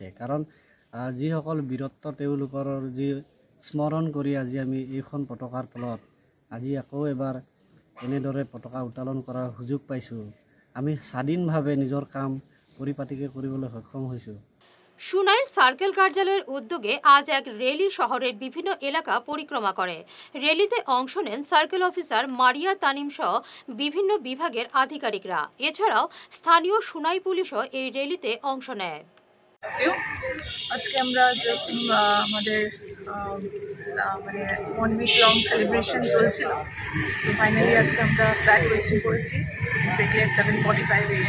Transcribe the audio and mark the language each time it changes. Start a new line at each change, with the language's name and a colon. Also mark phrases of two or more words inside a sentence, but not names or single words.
Assamese: কাৰণ যিসকল বীৰত্ব তেওঁলোকৰ যি স্মৰণ কৰি আজি আমি এইখন পতাকাৰ তলত আজি আকৌ এবাৰ এনেদৰে পতাকা উত্তোলন কৰাৰ সুযোগ পাইছোঁ। আমি স্বাধীনভাৱে নিজৰ কাম পৰিপাটিকৈ কৰিবলৈ সক্ষম হৈছোঁ।
Bangla: সুনাই সার্কেল কার্যালয়ের উদ্যোগে আজ এক র্যালি শহরের বিভিন্ন এলাকা পরিক্রমা করে। র্যালিতে অংশ নেন
English: circle officer
Bangla: মারিয়া তানিম সহ বিভিন্ন বিভাগের আধিকারিকরা। এছাড়াও স্থানীয় সুনাই পুলিশও এই র্যালিতে অংশ নেয়। আজকে আমরা যেরকম আমাদের মানে
English: 1 week long celebration
Bangla: চলছিল, তো ফাইনালি আজকে আমরা
English: flag hoisting
Bangla: করেছি
English: exactly at 7:45 AM.